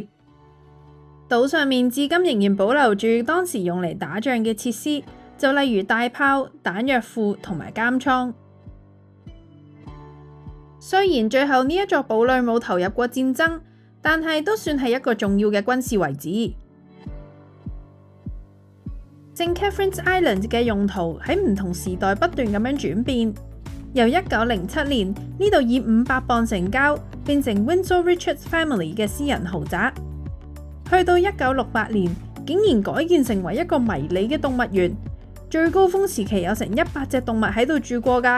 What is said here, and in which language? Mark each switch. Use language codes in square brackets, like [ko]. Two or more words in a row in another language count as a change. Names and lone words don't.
[yue] 島上面至今仍然保留住當時用嚟打仗嘅設施，就例如大炮、彈藥庫同埋監倉。雖然最後呢一座堡壘冇投入過戰爭，但係都算係一個重要嘅軍事遺址。St. Catherine's Island 嘅用途喺唔同時代不斷咁樣轉變，由1907年呢度以500磅成交，變成 Windsor Richards Family 嘅私人豪宅。去到1968年，竟然改建成為一個迷你嘅動物園，最高峰時期有成100隻動物喺度住過㗎。